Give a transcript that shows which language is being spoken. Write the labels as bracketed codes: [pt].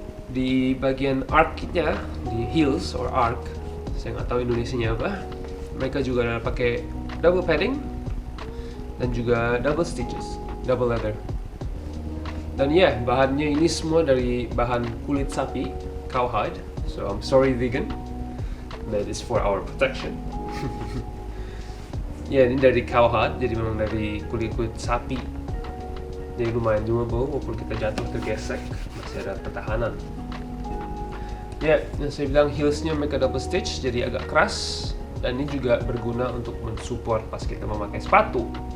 [id] Di bagian arc-nya, di [en] heels or arc, [id] saya nggak tahu Indonesianya apa, mereka juga ada pakai [en] double padding [id] dan juga [en] double stitches, double leather. [id] Dan ya, bahannya ini semua dari bahan kulit sapi, cowhide. [en] So I'm sorry vegan, that is for our protection. [id] Ya, ini dari cowhide, jadi memang dari kulit sapi. Jadi lumayan durable, walaupun kita jatuh tergesek, masih ada pertahanan. Ya, yang saya bilang heelsnya mereka [en] double stitch, [id] jadi agak keras. Dan ini juga berguna untuk mensupport pas kita memakai sepatu.